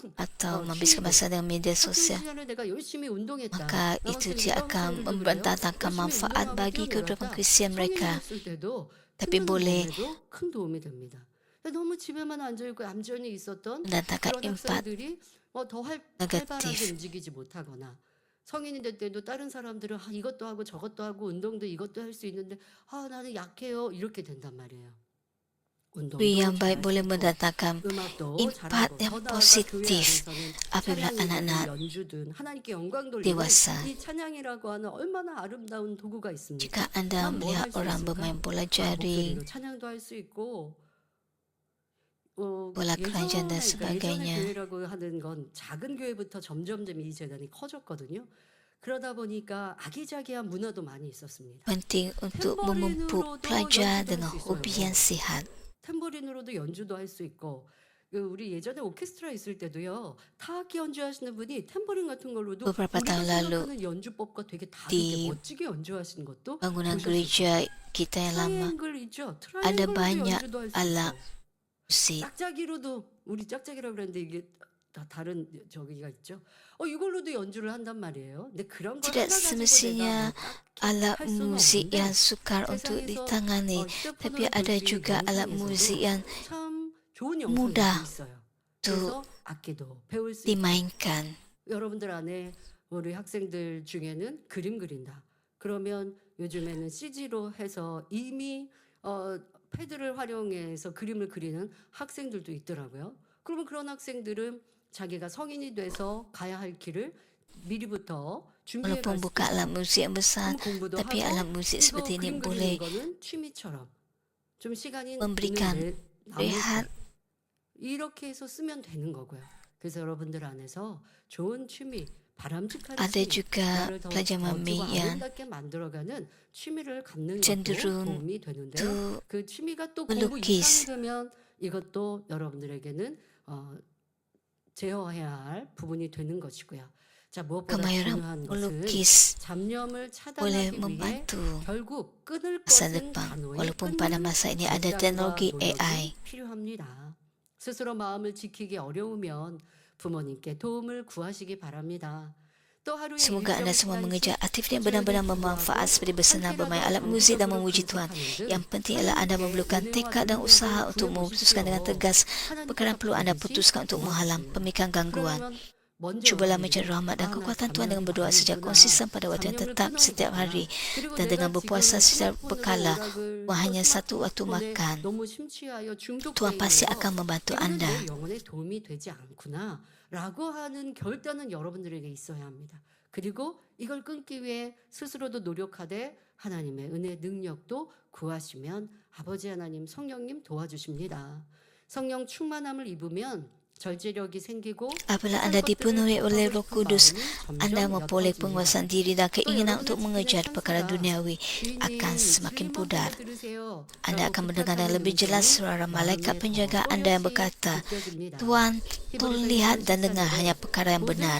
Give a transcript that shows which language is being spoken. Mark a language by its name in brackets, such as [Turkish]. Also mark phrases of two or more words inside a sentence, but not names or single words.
[Malay] atau menghabiskan [Korean] 취미들 [Malay] masa dengan media [Korean] 학창 [Malay] sosial, [Korean] 시간에 내가 열심히 운동했다. [Malay] maka itu dia akan membentatangkan manfaat bagi kehidupan Kristian mereka. [Korean] 성인이 됐을 때도 [Malay] Tapi [Korean] 힘든 [Malay] boleh [Korean] 몸에도 큰 도움이 됩니다. 너무 집에만 앉아 있고 얌전히 있었던 [Malay] mendatangkan [Korean] 그런 [Malay] impak [Korean] 학생들이 더 [Malay] negatif. [Korean] 활발하게 움직이지 못하거나 성인이 될 때도 다른 사람들은 이것도 하고 저것도 하고 운동도 이것도 할 수 있는데 나는 약해요 이렇게 된단 말이에요. 운동도 [Malay] Hobi yang baik [Korean] 잘할 수 [Malay] boleh [Korean] 있고 [Malay] mendatangkan [Korean] 음악도 [Malay] impak [Korean] 잘하고 [Malay] yang [Korean] 더 나아가 교회 [Malay] positif [Korean] 안에서는 [Malay] apabila [Korean] 찬양이든 [Malay] anak-anak [Korean] 연주든 하나님께 영광 돌리는 [Malay] dewasa. [Korean] 이 찬양이라고 하는 얼마나 아름다운 도구가 있습니까? [Malay] Jika anda [Korean] 난 뭘 [Malay] melihat [Korean] 할 수 [Malay] orang [Korean] 있을까? [Malay] bermain bola jaring, [Korean] 목소리로 찬양도 할 수 있고 [Malay] bola keranjang dan [Korean] 예전에 [Malay] sebagainya. [Korean] 교회라고 하는 건 작은 교회부터 점점점 이 재단이 커졌거든요. 그러다 보니까 아기자기한 문화도 많이 있었습니다. [Malay] Penting untuk memupuk pelajar dengan hobi yang sihat. [Korean] 탬버린으로도 연주도 할 수 있고 우리 예전에 오케스트라 있을 때도요. 타악기 연주하시는 분이 탬버린 같은 걸로도 [Malay] Beberapa [Korean] 우리가 [Malay] tahun lalu [Korean] 생각하는 연주법과 되게 다르게 [Malay] di [Korean] 멋지게 연주하시는 것도 [Malay] bangunan [Korean] 보셨을 [Malay] gereja [Korean] 거예요. [Malay] kita yang lama [Korean] 트라이앵글이죠. [Malay] ada [Korean] 트라이앵글로도 [Malay] banyak [Korean] 연주도 할 수 [Malay] alat [Korean] 있어요. [Malay] musik. [Korean] 짝짝이로도 우리 짝짝이라고 그랬는데 이게 다 다른 저기가 있죠. 이걸로도 연주를 한단 말이에요. 근데 그런 걸 [Malay] Tidak [Korean] 하나 가지고 내가 [Malay] semestinya [Korean] 딱히 [Malay] alat [Korean] 할 수는 [Malay] musik [Korean] 없는데 [Malay] yang sukar untuk [Korean] 세상에서 [Malay] ditangani, tapi [Korean] 휴대폰으로 볼 [Malay] ada [Korean] 수 있는 [Malay] juga alat musik [Korean] 영상에서도 [Malay] yang [Korean] 참 좋은 영상이 [Malay] mudah [Korean] 또 있어요. [Malay] untuk [Korean] 그래서 악기도 배울 수 있고 [Malay] dimainkan. [Korean] 여러분들 안에 우리 학생들 중에는 그림 그린다. 그러면 요즘에는 CG로 해서 이미 패드를 활용해서 그림을 그리는 학생들도 있더라고요. 그러면 그런 학생들은 자기가 성인이 돼서 가야 할 길을 미리부터 준비해 갈 [Malay] Walaupun [Korean] 수 [Malay] bukan alat [Korean] 있어요. [Malay] musik yang besar, [Korean] 그럼 공부도 [Malay] tapi [Korean] 하고 [Malay] alat musik [Korean] 이거 [Malay] seperti ini [Korean] 그림 [Malay] boleh [Korean] 그리는 거는 취미처럼 좀 시간이 [Malay] memberikan [Korean] 남을 [Malay] rehat. [Korean] 때 이렇게 해서 쓰면 되는 거고요. 그래서 여러분들 안에서 좋은 취미, 바람직한 [Malay] Ada [Korean] 취미, [Malay] juga [Korean] 나를 더 [Malay] pelajar [Korean] 멋지고 [Malay] mami yang [Korean] 아름답게 만들어가는 취미를 갖는 것도 [Malay] cenderung [Korean] 도움이 되는데요. [Malay] untuk [Korean] 그 취미가 또 공부 [Malay] melukis. [Korean] 이상이 되면 이것도 여러분들에게는 제어해야 할 부분이 되는 것이고요. 자, 무엇보다 [Malay] Kemahiran [Korean] 중요한 것은 [Malay] melukis [Korean] 잡념을 [Malay] boleh [Korean] 차단하기 위해 [Malay] membantu [Korean] 결국 끊을 [Malay] masa [Korean] 것은 [Malay] depan. [Korean] 단호히 [Malay] Walaupun pada [Korean] 끊는 [Malay] masa ini ada [Korean] 결단과 [Malay] teknologi [Korean] 노력이 [Malay] AI. [Korean] 필요합니다. 스스로 마음을 지키기 어려우면 부모님께 도움을 구하시기 바랍니다. 또 하루에 [Malay] Semoga anda semua [Korean] 일정 [Malay] mengejar [Korean] 시간씩 [Malay] aktiviti yang benar-benar bermanfaat seperti bersenam, bermain alat muzik dan memuji Tuhan. Yang penting ialah anda memerlukan tekad dan usaha untuk memutuskan dengan tegas perkara yang perlu anda putuskan untuk menghalang pemikiran gangguan. Cubalah mencari rahmat dan kekuatan Tuhan dengan berdoa secara konsisten pada waktu yang tetap setiap hari dan dengan berpuasa secara berkala, bukan hanya satu waktu makan. Tuhan pasti akan membantu anda. [Korean] 영혼에 도움이 되지 않구나 라고 하는 결단은 여러분들에게 있어야 합니다. 그리고 이걸 끊기 위해 스스로도 노력하되 하나님의 은혜 능력도 구하시면 아버지 하나님 성령님 도와주십니다. 성령 충만함을 입으면 절제력이 생기고 [Malay] Apabila anda dipenuhi oleh Roh Kudus, anda memperoleh penguasaan diri dan keinginan untuk mengejar perkara duniawi akan semakin pudar. Anda akan mendengar dengan lebih jelas suara malaikat penjaga anda yang berkata, Tuhan, tolong lihat dan dengar hanya perkara yang benar.